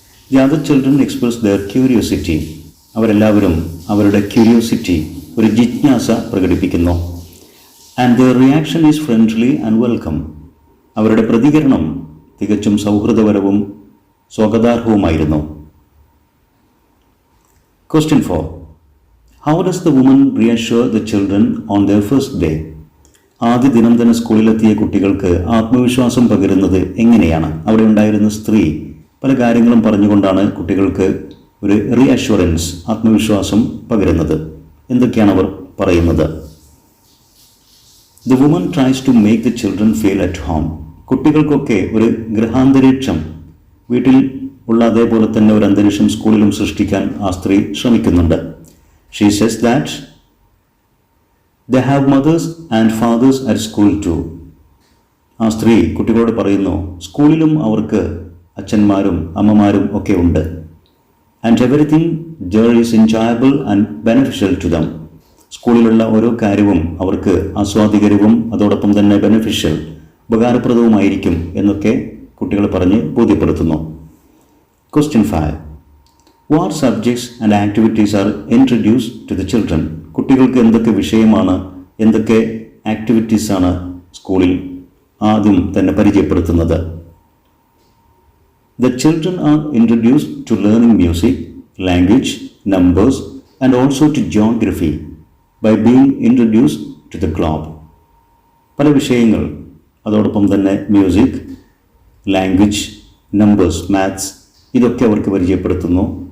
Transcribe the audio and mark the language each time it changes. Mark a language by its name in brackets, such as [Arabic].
[English] The other children expressed their curiosity. [Malayalam] അവരെല്ലാവരും അവരുടെ curiosity, ഒരു ജിജ്ഞാസ പ്രകടിപ്പിക്കുന്നു. [English] And their reaction is friendly and welcome. [Malayalam] അവരുടെ പ്രതികരണം തികച്ചും സൗഹൃദപരവും സ്വാഗതാർഹവുമായിരുന്നു. [English] Question 4. How does the woman reassure the children on their first day? [Malayalam] ആദ്യ ദിനം തന്നെ സ്കൂളിലെത്തിയ കുട്ടികൾക്ക് ആത്മവിശ്വാസം പകരുന്നത് എങ്ങനെയാണ്? അവിടെ ഉണ്ടായിരുന്ന സ്ത്രീ പല കാര്യങ്ങളും പറഞ്ഞുകൊണ്ടാണ് കുട്ടികൾക്ക് ഒരു റീഅഷ്വറൻസ്, ആത്മവിശ്വാസം പകരുന്നത്. എന്തൊക്കെയാണ് അവർ പറയുന്നത്? [English] The woman tries to make the children feel at home. [Malayalam] കുട്ടികൾക്കൊക്കെ ഒരു ഗൃഹാന്തരീക്ഷം, വീട്ടിൽ ഉള്ള അതേപോലെ തന്നെ ഒരു അന്തരീക്ഷം സ്കൂളിലും സൃഷ്ടിക്കാൻ ആ സ്ത്രീ ശ്രമിക്കുന്നുണ്ട്. [English] She says that they have mothers and fathers at school too. [Malayalam] ആ സ്ത്രീ കുട്ടികളോട് പറയുന്നു, സ്കൂളിലും അവർക്ക് അച്ഛന്മാരും അമ്മമാരും ഒക്കെ ഉണ്ട്. [English] And everything there is enjoyable and beneficial to them. [Malayalam] സ്കൂളിലുള്ള ഓരോ കാര്യവും അവർക്ക് ആസ്വാദികരവും അതോടൊപ്പം തന്നെ ബെനഫിഷ്യൽ, ഉപകാരപ്രദവുമായിരിക്കും എന്നൊക്കെ കുട്ടികൾ പറഞ്ഞ് ബോധ്യപ്പെടുത്തുന്നു. [English] Question 5. What subjects and activities are introduced to the children? [Malayalam] കുട്ടികൾക്ക് എന്തൊക്കെ വിഷയമാണ്, എന്തൊക്കെ ആക്ടിവിറ്റീസാണ് സ്കൂളിൽ ആദ്യം തന്നെ പരിചയപ്പെടുത്തുന്നത്? [English] The children are introduced to learning music, language, numbers and also to geography by being introduced to the globe. [Malayalam] പല വിഷയങ്ങൾ, അതോടൊപ്പം തന്നെ മ്യൂസിക്, ലാംഗ്വേജ്, നമ്പേഴ്സ്, മാത്സ്, ഇതൊക്കെ അവർക്ക് പരിചയപ്പെടുത്തുന്നു.